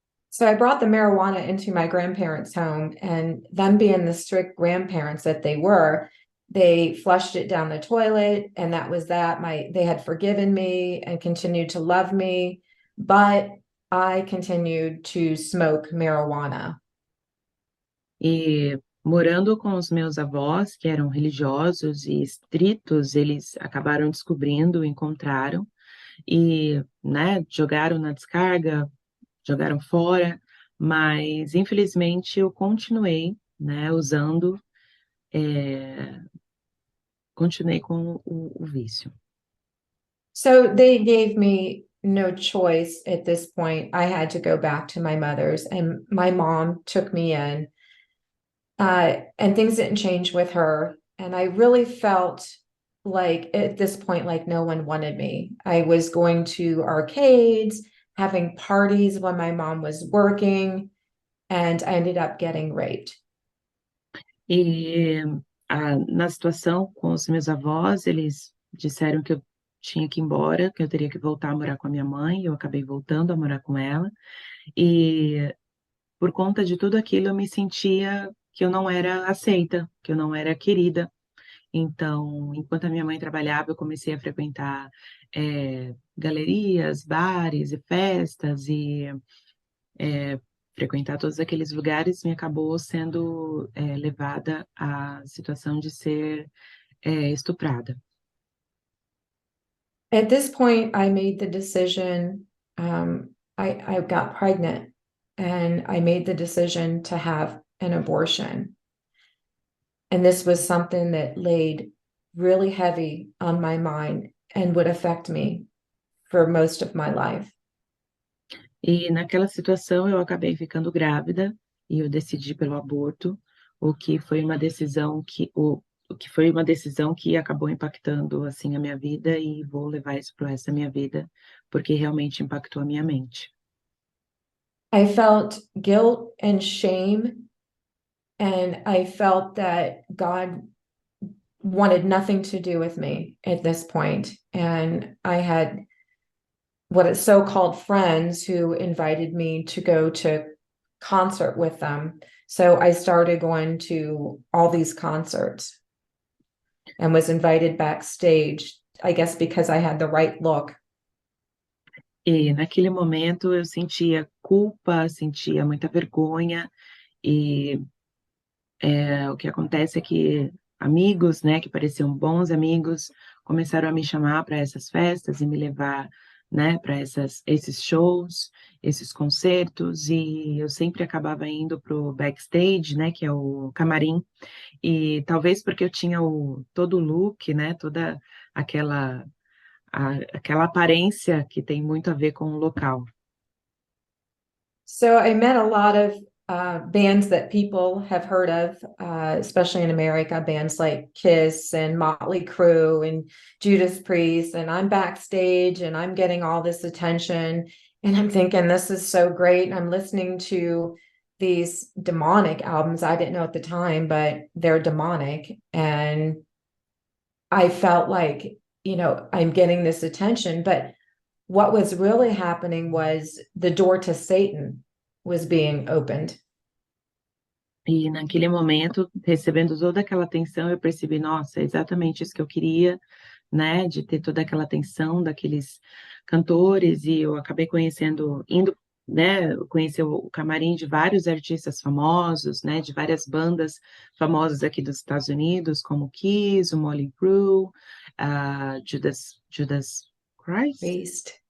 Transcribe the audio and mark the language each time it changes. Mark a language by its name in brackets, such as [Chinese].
[English] So I brought the marijuana into my grandparents' home, and them being the strict grandparents that they flushed it down the toilet, and that was that. They had forgiven me and continued to love me, but I continued to smoke marijuana. [Portuguese] E morando com os meus avós, que eram religiosos e estritos, eles acabaram descobrindo, encontraram e, né, jogaram na descarga, jogaram fora, mas infelizmente eu continuei, né, usando, continuei com o vício. [English] So they gave me no choice at this point. I had to go back to my mother's, and my mom took me in. And things didn't change with her. And I really felt like at this point, like no one wanted me. I was going to arcades, having parties when my mom was working, and I ended up getting raped. [Portuguese] E na situação com os meus avós, eles disseram que eu tinha que ir embora, que eu teria que voltar a morar com a minha mãe, eu acabei voltando a morar com ela, e por conta de tudo aquilo eu me sentia que eu não era aceita, que eu não era querida. Então, enquanto a minha mãe trabalhava, eu comecei a frequentar galerias, bares e festas, e frequentar todos aqueles lugares me acabou sendo levada à situação de ser estuprada. [English] At this point, I made the decision. I got pregnant, and I made the decision to have an abortion. And this was something that laid really heavy on my mind and would affect me for most of my life. [Portuguese] E naquela situação eu acabei ficando grávida e eu decidi pelo aborto, o que foi uma decisão que acabou impactando assim a minha vida, e vou levar isso pro resto da minha vida, porque realmente impactou a minha mente. [English] I felt guilt and shame, and I felt that God wanted nothing to do with me at this point. And I had what is so-called friends who invited me to go to concert with them. So I started going to all these concerts and was invited backstage, I guess because I had the right look. [Portuguese] E naquele momento eu sentia culpa, sentia muita vergonha, e o que acontece é que amigos, né, que pareciam bons amigos, começaram a me chamar para essas festas e me levar, né, para esses shows, esses concertos, e eu sempre acabava indo pro backstage, né, que é o camarim, e talvez porque eu tinha todo o look, né, toda aquela aparência que tem muito a ver com o local. [English] So I met a lot of bands that people have heard of, especially in America, bands like Kiss and Motley Crue and Judas Priest. And I'm backstage and I'm getting all this attention. And I'm thinking, this is so great. And I'm listening to these demonic albums. I didn't know at the time, but they're demonic. And I felt like, I'm getting this attention. But what was really happening was the door to Satan was being opened. [Portuguese] E naquele momento, recebendo toda aquela atenção, eu percebi, nossa, é exatamente isso que eu queria, né, de ter toda aquela atenção daqueles cantores, e eu acabei indo, né, conhecer o camarim de vários artistas famosos, né, de várias bandas famosas aqui dos Estados Unidos, como Kiss, o Motley Crue, Judas Christ,